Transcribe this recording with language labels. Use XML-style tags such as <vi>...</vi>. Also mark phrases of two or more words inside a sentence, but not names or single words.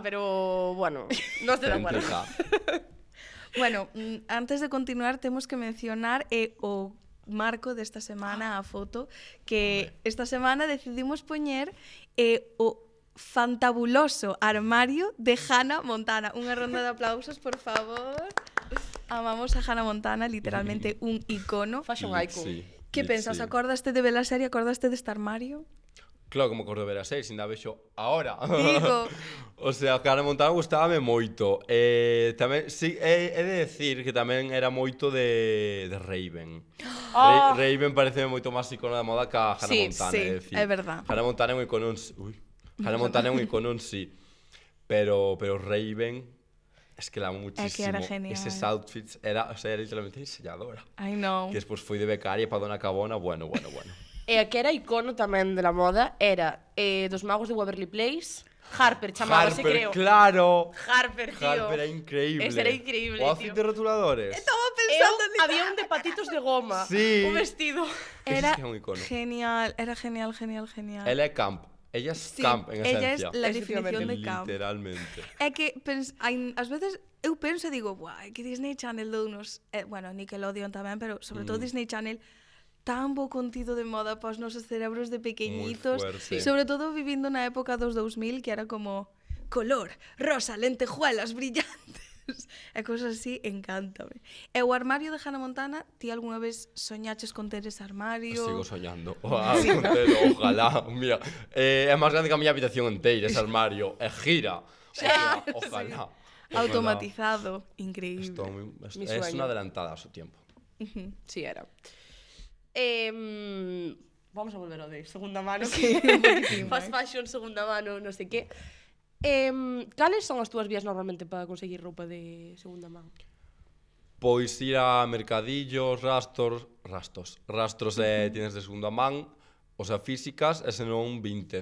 <gl>pero bueno, non estou de acuerdo. Centrica. Bueno, antes de continuar temos que mencionar o marco desta semana, a foto, que esta semana decidimos poñer o fantabuloso armario de Hannah Montana. Unha ronda de aplausos, por favor. Amamos a Hannah Montana, literalmente un icono.</gl> <en>Fashion icon.</en> <gl>Sí. Que pensas, Sí. acordaste de ver a serie, acordaste deste armario? Claro, como acordo de ver a 6, ainda vexo ahora. Digo. O sea, Hannah Montana gustábame moito. Tamén, sí,</gl> <es>he de decir que</es> <gl>tamén era moito de Raven. Oh. Raven pareceme moito máis icono da moda que a Hannah Sí, Montana, sí, é decir. é verdad. Hannah Montana é un icono en sí. Hannah Montana é un icono en sí.</gl> <es>Pero Raven es que la amo muchísimo.</es> <gl>É que era genial. Eses outfits era, o sea, era literalmente diseñadora.</gl> <en>I know.</en> <gl>Que despois foi de becaria para Dona Cabona, bueno. E a que era icono tamén</gl> <es>de la moda</es> <gl>era dos magos de Waverly Place. Harper chamábase, Harper, creo. claro. Harper, tío. Harper era increíble. Ese era increíble, O tío. outfit de rotuladores. Estaba pensando en Había un de patitos de goma. Sí. Un vestido. Era Ese sí que é un icono. genial, era genial. Ela é camp.</gl> <es>Ella es</es> <gl>Sí, camp en</gl> <es>ella es</es> <gl>esencia.</gl> <es>la definición de camp. Literalmente.</es> <gl>É que ás veces eu penso e digo, buah, é que Disney Channel dou unos, bueno, Nickelodeon tamén, pero sobre todo Disney Channel tan bo contido de moda para os nosos cerebros de pequeñitos,</gl> <es>Muy fuerte.</es> <gl>sobre todo vivindo na época dos 2000, que era como color, rosa, lentejuelas brillantes, e cosas así, encántame. E o armario de Hannah Montana, ti algunha vez soñaches con ter ese armario? Sigo soñando. Ojalá. Mira, é máis grande que a miña habitación inteira, ese armario. É gira. O sea, ojalá. Automatizado, increíble.</gl> <es>Es Mi una sueño. adelantada a su tiempo. Sí, era.</es> <gl>Vamos a volver ao de segunda mano.</gl> <en>Fast fashion,</en> <gl>segunda mano, non sei que. Cales son as túas vías normalmente para conseguir roupa de segunda mano? Pois ir a mercadillos, rastros tienes de segunda man, o sea, físicas, e senón Vinted.</gl>